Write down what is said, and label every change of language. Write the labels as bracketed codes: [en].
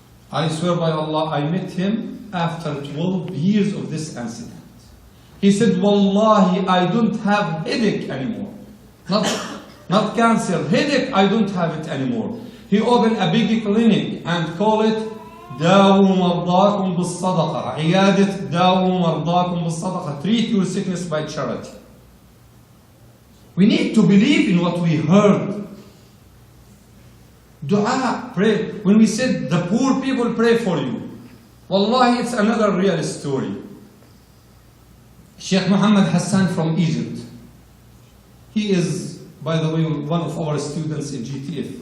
[en] I swear by Allah, I met him after 12 years of this incident. He said, Wallahi, I don't have headache anymore. Not cancer, headache, I don't have it anymore. He opened a big clinic and called it [ar] داووا مرضاكم بالصدقة. عيادة داووا مرضاكم بالصدقة. [en] Treat your sickness by charity. We need to believe in what we heard. Dua, pray. When we said the poor people pray for you, Wallahi, it's another real story. Sheikh Muhammad Hassan from Egypt. He is, by the way, one of our students in GTF.